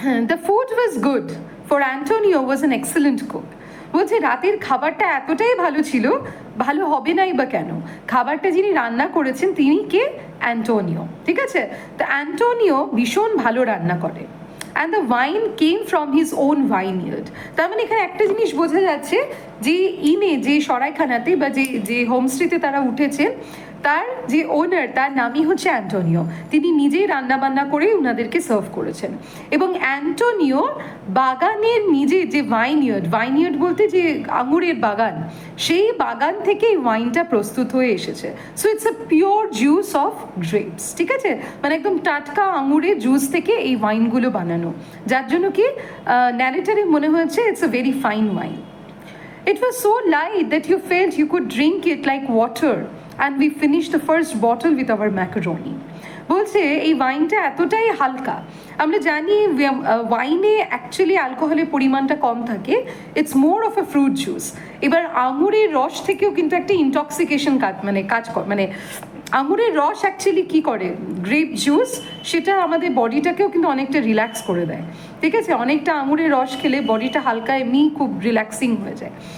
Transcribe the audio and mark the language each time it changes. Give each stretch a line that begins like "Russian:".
English: The food was good, for Antonio was an excellent cook.
Bangla: বলছে রাতের খাবারটা এতটাই ভালো ছিল, ভালো হবে নাই বা কেন, খাবারটা যিনি রান্না করেছেন তিনি কে? অ্যান্টোনিও, ঠিক আছে? তো অ্যান্টোনিও ভীষণ ভালো রান্না করে।
English: and the wine came from his own vineyard.
Bangla: তার মানে এখানে একটা জিনিস বোঝা যাচ্ছে যে ইনে যে সরাইখানাতে বা যে হোমস্টেতে তারা উঠেছেন তার যে ওনার তার নামই হচ্ছে অ্যান্টোনিও। তিনি নিজেই রান্নাবান্না করে ওনাদেরকে সার্ভ করেছেন এবং অ্যান্টোনিও বাগানের নিজে যে ভাইনিয়ার্ড বলতে যে আঙুরের বাগান, সেই বাগান থেকে এই ওয়াইনটা প্রস্তুত হয়ে এসেছে।
English: so it's a pure juice of grapes,
Bangla: ঠিক আছে, মানে একদম টাটকা আঙুরের জুস থেকে এই ওয়াইনগুলো বানানো, যার জন্য কি ন্যারেটারে মনে হয়েছে
English: It's a very fine wine. It was so light that you felt you could drink it like water, and we finished the first bottle with our macaroni.
Bangla: বলছে এই ওয়াইনটা এতটাই হালকা, আমরা জানি ওয়াইনে অ্যাকচুয়ালি অ্যালকোহলের পরিমাণটা কম থাকে,
English: It's more of a fruit juice.
Bangla: এবার আঙুরের রস থেকেও কিন্তু একটা ইনটক্সিকেশন কাজ করে, মানে আঙুরের রস অ্যাকচুয়ালি কী করে, গ্রেপ জুস, সেটা আমাদের বডিটাকেও কিন্তু অনেকটা রিল্যাক্স করে দেয়, ঠিক আছে, অনেকটা আঙুরের রস খেলে বডিটা হালকা এমনি খুব রিল্যাক্সিং হয়ে যায়।